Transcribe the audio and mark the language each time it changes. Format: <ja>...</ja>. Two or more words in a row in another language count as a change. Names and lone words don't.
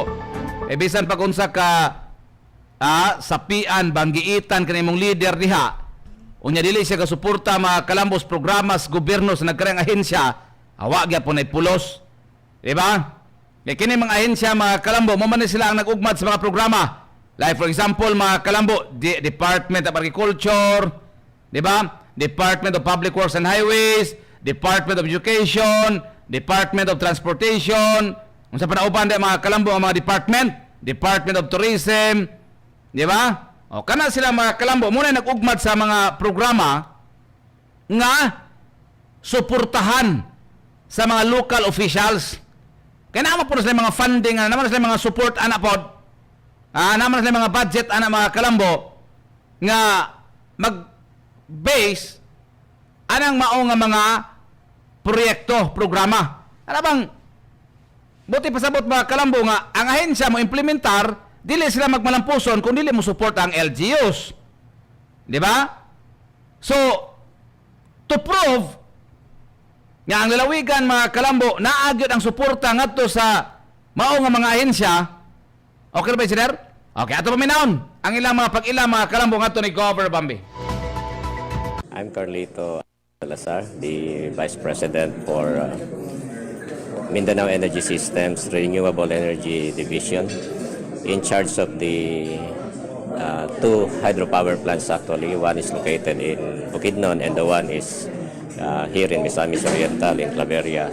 <ceb>Bisan pag unsa ka sapian, banggiitan kanimong leader diha, unya dili siya kasuporta mga kalambos programas gobyerno sa nagkarang ahensya, awa gyapon ay pulos. Di ba? Kaya kini mga ahensya mga kalambo, mo man sila ang nag-ugmad sa mga programa.</ceb> <en>Like for example,</en> <ceb>mga kalambo, Department of Agriculture, di ba? Department of Public Works and Highways, Department of Education, Department of Transportation, kung sa panaupan mga kalambo ang mga Department of Tourism, di ba? Kana sila mga kalambo, muna nag-ugmad sa mga programa nga suportahan sa mga local officials. Kaya naman po na sila mga funding, naman na sila mga support, naman na sila mga budget, mga kalambo, nga mag-base anang maong mga proyekto, programa. Ano bang, buti pasabot mga kalambo nga, ang ahensya mo implementar, dili sila magmalampuson kung dili mo support ang LGUs. Di ba? So,</ceb> <en>to prove</en> <ceb>nga ang lalawigan mga kalambo naagyod ang suporta ngadto sa mao nga mga ahensya. Okay ba, sir? Okay, ato paminahon ang ilang mga pag-ila mga kalambo ngadto ni Governor Bambi.</ceb> <en>I'm Carlito Salazar, the Vice President for Mindanao Energy Systems Renewable Energy Division, in charge of the two hydropower plants actually. One is located in Bukidnon and the one is here in Misamis Oriental in Claveria.</en>